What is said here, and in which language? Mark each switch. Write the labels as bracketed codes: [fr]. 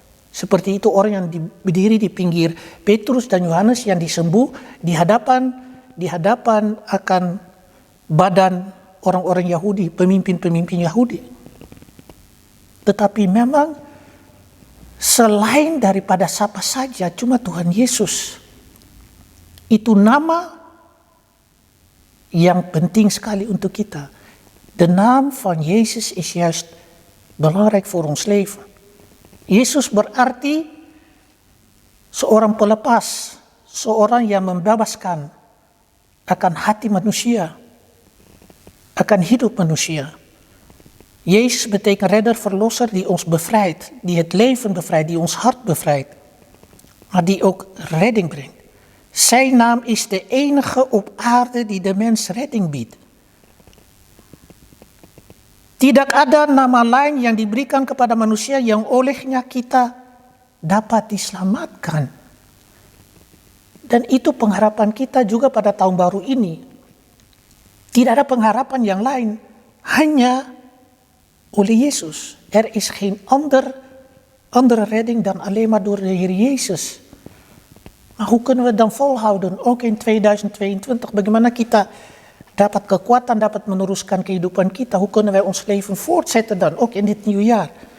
[id] Seperti itu orang yang berdiri di pinggir Petrus dan Yohanes yang disembuh di hadapan akan badan orang-orang Yahudi, pemimpin-pemimpin Yahudi. Tetapi memang selain daripada siapa saja, cuma Tuhan Yesus. Itu nama yang penting sekali untuk kita. [nl] De naam van Jezus is juist belangrijk voor ons leven. [id] Yesus berarti seorang pelepas, seorang yang membebaskan, akan hati manusia, akan hidup manusia. [nl] Jezus betekent redder, verlosser die ons bevrijdt, die het leven bevrijdt, die ons hart bevrijdt, maar die ook redding brengt. Zijn naam is de enige op aarde die de mens redding biedt. [id] Tidak ada nama lain yang diberikan kepada manusia yang olehnya kita dapat diselamatkan. Dan itu pengharapan kita juga pada tahun baru ini. Tidak ada pengharapan yang lain, hanya oleh Jezus. [nl] Er is geen andere redding dan alleen maar door de Heer Jezus. Maar hoe kunnen we dan volhouden, ook in 2022? [id] Bagaimana kita dapat kekuatan, dapat meneruskan kehidupan kita? [nl] Hoe kunnen wij ons leven voortzetten dan, ook in dit nieuwe jaar?